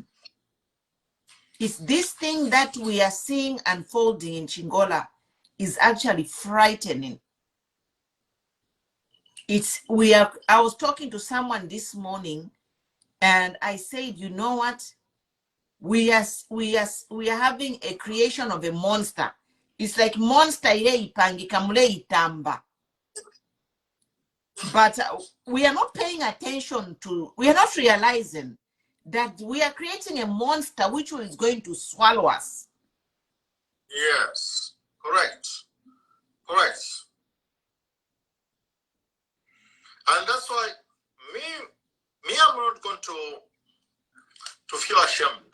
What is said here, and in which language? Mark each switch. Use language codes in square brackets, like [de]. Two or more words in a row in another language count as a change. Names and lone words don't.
[en] It's this thing that we are seeing unfolding in Chingola is actually frightening. I was talking to someone this morning and I said, you know what? We are having a creation of a monster. It's like [bem] monster ile ipangika mule itamba. [en] But we are not paying attention to, we are not realizing that we are creating a monster which is going to swallow us. Yes, correct. Correct. And that's why I'm not going to feel ashamed.